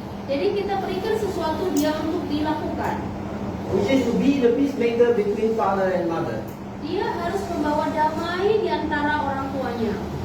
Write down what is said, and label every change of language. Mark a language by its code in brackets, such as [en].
[id] Jadi kita berikan sesuatu dia untuk dilakukan. [en] which is to be the peacemaker between father and mother. [id] Dia harus membawa damai di antara orang tuanya.